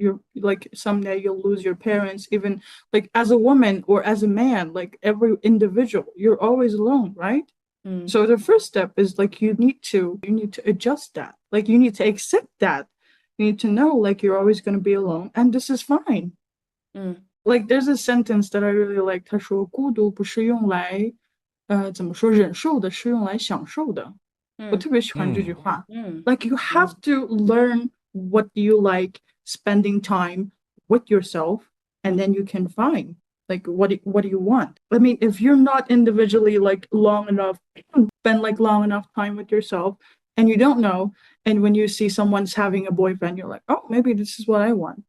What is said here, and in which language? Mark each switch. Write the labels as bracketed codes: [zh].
[en] You're like someday you'll lose your parents, even like as a woman or as a man, like every individual, you're always alone, right? So the first step is like you need to adjust that. Like you need to accept that. You need to know like you're always going to be alone and this is fine. Like there's a sentence that I really like. [zh] 他说孤独不是用来怎么说忍受的，是用来享受的。我特别喜欢这句话。 [en] Like you have to learn what you like spending time with yourself and then you can find like what do you want. I mean, if you're not individually like spend like long enough time with yourself and you don't know, and when you see someone's having a boyfriend, you're like, oh, maybe this is what I want.